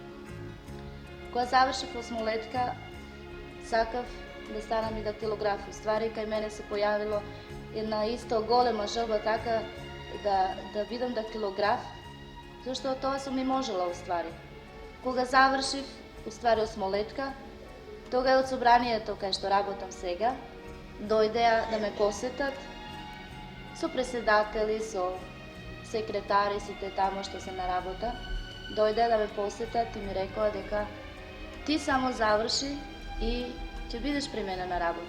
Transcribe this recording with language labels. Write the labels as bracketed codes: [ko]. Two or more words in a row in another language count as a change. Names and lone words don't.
[mk] Кога завршив осмолетка, сакав да станам и дактилограф. Ствари, кај мене се појавило една исто голема желба така да бидам дактилограф, зашто тоа сум и можела уствари. Кога завршив, [sr] u stvari [mk] osmolетка, тога од собранието кај што работам сега, дојдеа да ме посетат со преседатели, со секретари, сите тамо што се на работа, дојдеа да ме посетат и ми рекоа дека ти само заврши и ќе бидеш примена на работа.